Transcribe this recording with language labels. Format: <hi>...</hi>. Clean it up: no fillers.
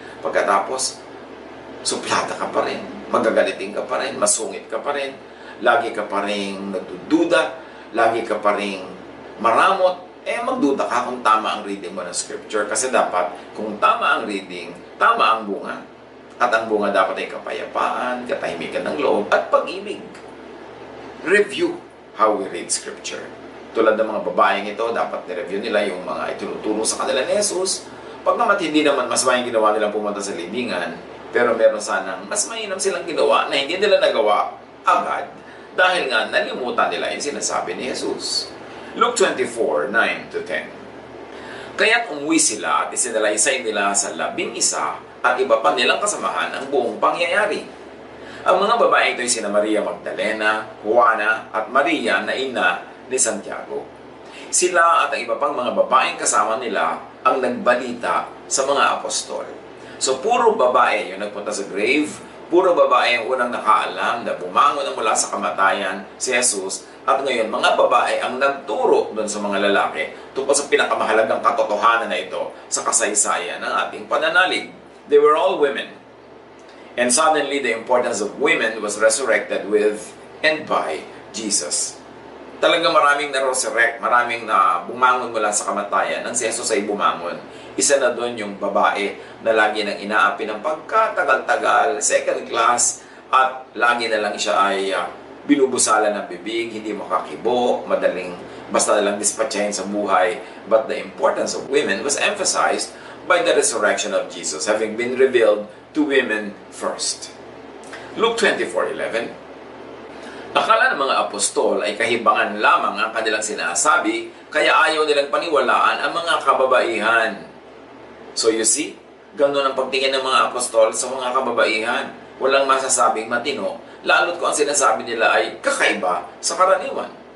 <tl>Pagkatapos, suplata ka pa rin. Magagalitin ka pa rin. Masungit ka pa rin. Lagi ka pa rin nagdududa. Lagi ka pa rin maramot, magduda ka kung tama ang reading mo ng scripture. Kasi dapat, kung tama ang reading, tama ang bunga. At ang bunga dapat ay kapayapaan, katahimikan ng loob, at pag-ibig.</tl> <en>Review how we read scripture.</en> <tl>Tulad ng mga babaeng ito, dapat ni-review nila yung mga itinuturo sa kanila ni Jesus. Pag naman hindi naman mas maing ginawa nilang pumunta sa libingan, pero meron sanang mas mainam silang ginawa na hindi nila nagawa agad dahil nga nalimutan nila yung sinasabi ni Jesus.</tl> <en>Luke 24, 9-10.</en> <tl>Kaya't umuwi sila at isinalaysay nila sa 11 at iba pa nilang kasamahan ang buong pangyayari. Ang mga babae ito ay sina Maria Magdalena, Juana at Maria na ina ni Santiago. Sila at ang iba pang mga babaeng kasama nila ang nagbalita sa mga apostol. So puro babae yung nagpunta sa grave, puro babae ang unang nakaalam na bumangon na mula sa kamatayan si Jesus. At ngayon, mga babae ang nagturo doon sa mga lalaki tungkol sa pinakamahalagang katotohanan na ito sa kasaysayan ng ating pananalig.</tl> <en>They were all women. And suddenly, the importance of women was resurrected with and by Jesus.</en> <tl>Talaga maraming na-resurrect, maraming na bumangon mula sa kamatayan. Nang si Jesus ay bumangon, isa na doon yung babae na lagi nang inaapi ng pagkatagal-tagal, second class, at lagi na lang siya ay binubusala ng bibig, hindi makakibo, madaling basta na lang dispatchahin sa buhay.</tl> <en>But the importance of women was emphasized by the resurrection of Jesus, having been revealed to women first. Luke 24:11.</en> <tl>Akala ng mga apostol ay kahibangan lamang ang kanilang sinasabi, kaya ayaw nilang paniwalaan ang mga kababaihan.</tl> <en>So you see,</en> <tl>ganun ang pagtingin ng mga apostol sa mga kababaihan. Walang masasabing matino, lalo't kung ang sinasabi nila ay kakaiba sa karaniwan.</tl>